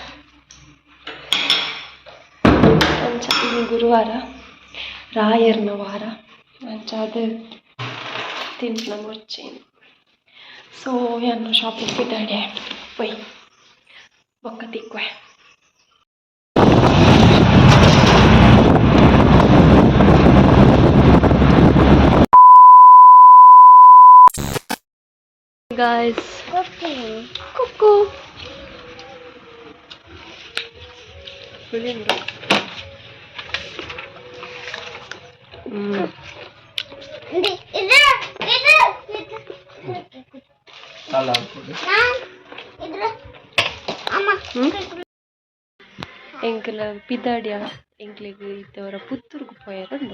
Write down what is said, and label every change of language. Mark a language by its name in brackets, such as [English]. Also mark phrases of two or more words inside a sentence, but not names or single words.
[Tulu] ಅಂಚ ಇನ್ನು ಗುರುವಾರ ರಾಯರ್ನ ವಾರ ಅಂಚ ಅದು ತಿಂಟ್ನ ಬೊರ್ಚೇನು ಸೊ ಎನ್ನು ಶಾಪಿಂಗ್ ಬಿದ್ದಾಡೆ ಪೊಯ್ ಬೊಕ್ಕ ತಿಕ್ವೆ. [English] Guys, cuckoo. Brilliant. [Tulu] ಎಂಕಲ ಪಿದಾಡಿಯ ಎಂಕ್ಲೆಗ್ ಇತ್ತವರ ಪುತ್ತೂರ್ಗು ಪೋಯರುಂಡು.